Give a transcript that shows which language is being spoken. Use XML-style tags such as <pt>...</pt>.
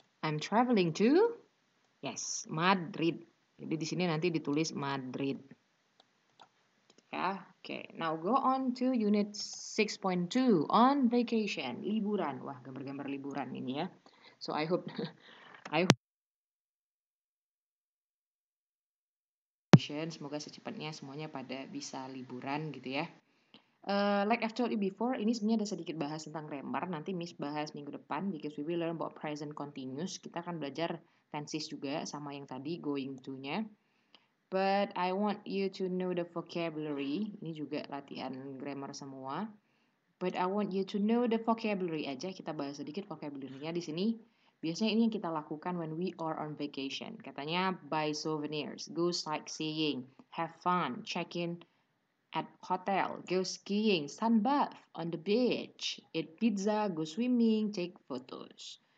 <en>I'm traveling to yes, Madrid.</en> <id>Jadi di sini nanti ditulis Madrid. Ya, oke.</id> <en>Now go on to unit 6.2 on vacation,</en> <id>liburan. Wah, gambar-gambar liburan ini ya.</id> <en>So I hope</en> <id>semoga secepatnya semuanya pada bisa liburan gitu ya.</id> <en>Like I've told you before,</en> <id>ini sebenarnya ada sedikit bahas tentang grammar. Nanti Miss bahas minggu depan</id> <en>because we will learn about present continuous.</en> <id>Kita akan belajar tenses juga sama yang tadi going to-nya.</id> <en>But I want you to know the vocabulary.</en> <id>Ini juga latihan grammar semua.</id> <en>But I want you to know the vocabulary aja.</en> <id>Kita bahas sedikit vocabulary-nya di sini. Biasanya ini yang kita lakukan</id> <en>when we are on vacation.</en> <id>Katanya</id> <en>buy souvenirs, go sightseeing, have fun, check in at hotel, go skiing, sunbath on the beach, eat pizza, go swimming, take photos.</en>